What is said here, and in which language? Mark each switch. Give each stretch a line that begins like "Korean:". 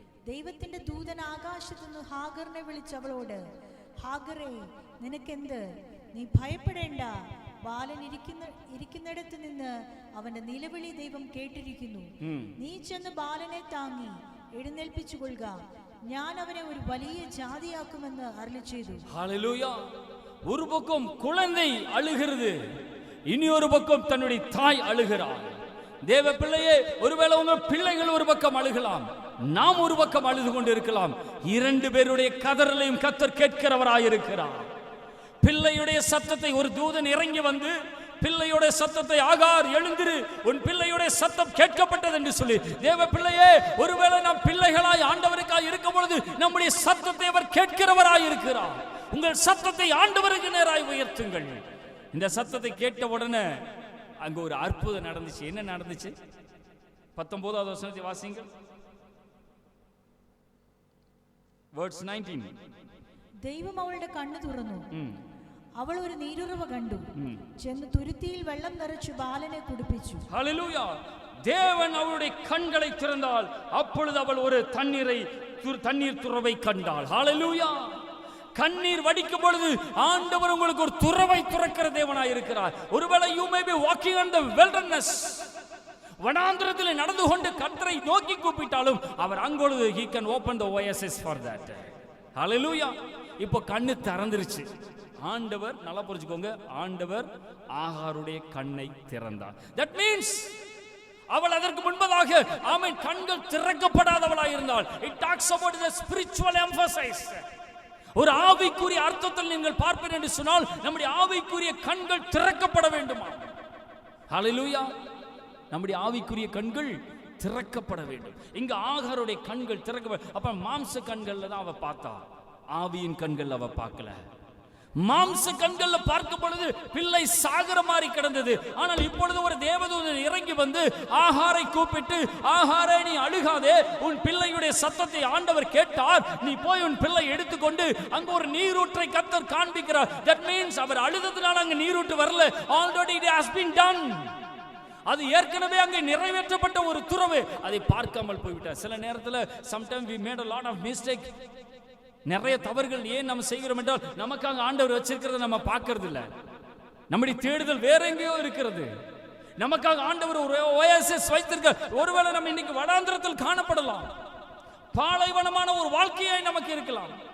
Malayalam: ദൈവത്തിന്റെ ദൂതൻ ആകാശത്തു നിന്ന് ഹാഗറിനെ വിളിച്ച് അവളോട്, ഹാഗറേ, നിനക്കെന്ത്? നീ ഭയപ്പെടേണ്ട. ബാലൻ ഇരിക്കുന്നിടത്ത് നിന്ന് അവന്റെ നിലവിളി ദൈവം കേട്ടിരിക്കുന്നു. നീ ചെന്ന് ബാലനെ താങ്ങി എഴുന്നേൽപ്പിച്ചുകൊള്ളുക. ഞാൻ അവനെ ഒരു വലിയ ജാതിയാക്കുമെന്ന് അരുളിച്ചെയ്തു.
Tamil: ஹல்லேலூயா. ஒரு பக்கம் குழந்தை அழுகிறது, இனி ஒரு பக்கம் தன்னுடைய தாய் அழுகிறாள். தேவ பிள்ளையே, ஒருவேளை உங்க பிள்ளைகள் ஒரு பக்கம் அழுகலாம், நாம் ஒரு பக்கம் அழுது கொண்டு இருக்கலாம். இரண்டு பேருடைய கதறலையும் கர்த்தர் கேட்கிறவராயிருக்கிறார். பிள்ளையுடைய சத்தத்தை ஒரு தூதன் இறங்கி வந்து பிள்ளையுடைய சத்தத்தை, ஆகார் எழுந்திரு, உன் பிள்ளையுடைய சத்தம் கேட்கப்பட்டது என்று சொல்லி, தேவ பிள்ளையே, ஒருவேளை நாம் பிள்ளைகளாய் ஆண்டவருக்காய் இருக்கும் பொழுது நம்முடைய சத்தத்தை அவர் கேட்கிறவராய் இருக்கிறார். உங்கள் சத்தத்தை ஆண்டவருக்கு நேராய் உயர்த்துங்கள். இந்த சத்தத்தை கேட்ட உடனே அங்க ஒரு அற்புதம் நடந்துச்சு. என்ன நடந்துச்சு? 19வது வசனத்தை வாசிங்க.
English: verse 19.
Malayalam: ദൈവം അവളുടെ കണ്ണു തുറന്നു. അവൾ ഒരു നീരുറവ കണ്ടു. ചെന്ന് തുരുത്തിയിൽ വെള്ളം നിറച്ചു ബാലനെ കുടിപ്പിച്ചു.
Tamil: ஹல்லேலூயா. தேவன் அவளுடைய கண்களை திறந்தால் அப்பொழுது அவள் ஒரு தண்ணீர் துறவை கண்டாள். ஹல்லேலூயா. கண்ணீர் வடிக்கும் பொழுது ஆண்டவர் உங்களுக்கு ஒரு துறவை துறக்கிற தேவனாய் இருக்கிறார். ஒருவேளை
English: you may be walking on the wilderness,
Tamil: வனாந்திரத்தில் நடந்து கொண்டு கர்த்தரை நோக்கி கூப்பிட்டாலும் அவர் அங்கொழுது
English: he can open the oasis for that.
Tamil: ஹல்லேலூயா. இப்போ கண்ணு திறந்துருச்சு. ஆண்டவர், நல்லா புரிஞ்சுக்கோங்க, ஆண்டவர் ஆகாருடைய கண்ணை திறந்தார்.
English: that means
Tamil: அவள் அதற்கு முன்பதாக ஆமென் கண்கள் திறக்கப்படாதவளாய் இருந்தாள்.
English: it talks about the spiritual emphasis.
Tamil: ஒரு ஆவிக்குரிய அர்த்தத்தில் நீங்கள் பார்ப்பீர்கள் என்று சொன்னால் நம்முடைய ஆவிக்குரிய கண்கள் திறக்கப்பட வேண்டுமா? ஹல்லேலூயா. நம்முடைய ஆவிக்குரிய கண்கள் திறக்கப்பட வேண்டும். இங்க ஆகாருடைய கண்கள் திறக்கப்பட, அப்ப மாம்ச கண்கள்ல தான் அவ பார்த்தா, ஆவியின் கண்கள் அவ பார்க்கல. மாம்ச கண்கள்ல பார்க்கும் பொழுது பிள்ளை சாகர மாதிரி கிடந்தது. ஆனால் இப்பொழுது ஒரு தேவதூதன் இறங்கி வந்து ஆகாரை கூப்பிட்டு, ஆகாரே, நீ அழுகாதே, உன் பிள்ளையுடைய சத்தத்தை ஆண்டவர் கேட்டார், நீ போய் உன் பிள்ளை எடுத்துக்கொண்டு அங்க ஒரு நீரூற்றை கர்த்தர் காண்பிக்கிறார்.
English: that means
Tamil: அவர் அழுததுனால அங்க நீரூற்று வரல,
English: already it has been done.
Tamil: அது ஏற்கனவே அங்கே நிறைவேற்றப்பட்ட ஒரு துறவு. அதை பார்க்காமல் போய்விட்டார். சில நேரத்தில்
English: sometimes we made a lot of mistake.
Tamil: நிறைய தவறுகள் ஏன் நம்ம செய்கிறோம் என்றால் நமக்காக ஆண்டவர் வச்சிருக்கிறத நம்ம பார்க்கறது இல்லை. நம்முடைய தேடுதல் வேற எங்கேயோ இருக்கிறது. நமக்காக ஆண்டவர் ஒரு ஓயாசிஸ் வைத்திருக்க. ஒருவேளை நம்ம இன்னைக்கு வனாந்திரத்தில் காணப்படலாம், பாலைவனமான ஒரு வாழ்க்கையாய் நமக்கு இருக்கலாம்.